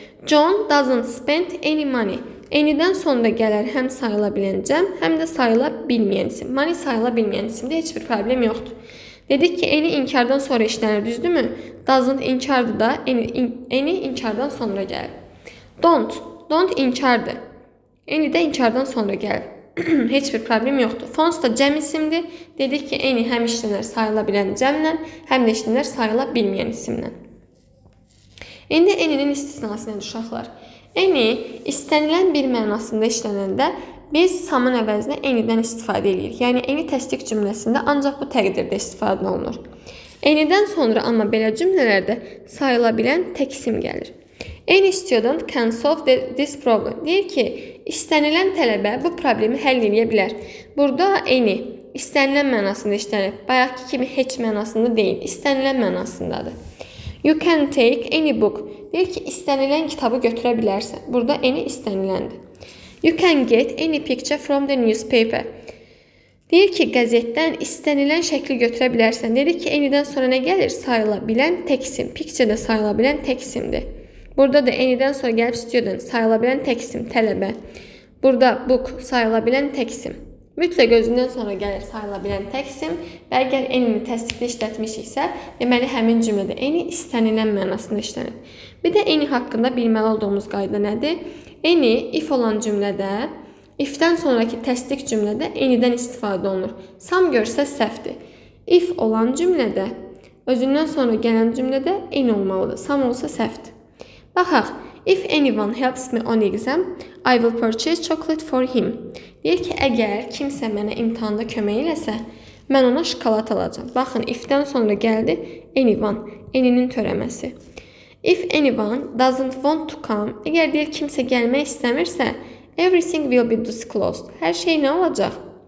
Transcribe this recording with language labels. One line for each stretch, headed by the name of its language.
English: John doesn't spend any money.
Azerbaijani: Any'dən sonra gələr həm sayıla bilən cəm, həm də sayıla bilməyən isim. Money sayıla bilməyən isimdə heç bir problem yoxdur. Dedik ki, any inkardan sonra işlənir, düzdürmü? Doesn't inkardır da, any inkardan sonra gəlir. Don't inkardır. Any də inkardan sonra gəlir. Heç bir problem yoxdur. Fonds da cəm isimdir. Dedik ki, any həm işlənər sayıla bilən cəmlə, həm də işlənər sayıla bilməyən isimlə. İndi any'nin istisnası nədir uşaqlar? Any istənilən bir mənasında işlənəndə biz some'ın əvəzinə any'dən istifadə edirik. Yəni any təsdiq cümləsində ancaq bu təqdirdə istifadə olunur. Any'dən sonra amma belə cümlələrdə sayıla bilən tək isim gəlir.
English: Any student can solve this problem.
Azerbaijani: Deyir ki, istənilən tələbə bu problemi həll edə bilər. Burada any istənilən mənasında işlənir. Bayaqki kimi heç mənasında deyil, istənilən mənasındadır.
English: You can take any book.
Azerbaijani: Deyir ki, istənilən kitabı götürə bilərsən. Burada any istəniləndir.
English: You can get any picture from the newspaper.
Azerbaijani: Deyir ki, qəzetdən istənilən şəkli götürə bilərsən. Dedik ki, any'dən sonra nə gəlir? Sayıla bilən tək isim. Picture də sayıla bilən tək isimdir. Burada da any'dən sonra gəlib student, sayıla bilən tək isim, tələbə. Burada book, sayıla bilən tək isim. Mütləq özündən sonra gəlir sayıla bilən tək isim və əgər any-ni təsdiqli işlətmişiksə, deməli həmin cümlədə any istənilən mənasında işlənir. Bir də any haqqında bilməli olduğumuz qayda nədir? Any if olan cümlədə, if-dən sonraki təsdiq cümlədə any-dən istifadə olunur. Some görsə səhvdir. If olan cümlədə, özündən sonra gələn cümlədə any olmalıdır. Some olsa səhvdir. Baxaq.
English: If anyone helps me on exam, I will purchase chocolate for him.
Azerbaijani: Deyir ki, əgər kimsə mənə imtahanda kömək eləsə, mən ona şokolad alacağam. Baxın, if-dən sonra gəldi anyone, any'nin törəməsi.
English: If anyone doesn't want to come,
Azerbaijani: əgər deyir kimsə gəlmək istəmirsə,
English: everything will be disclosed.
Azerbaijani: Hər şey nə olacaq?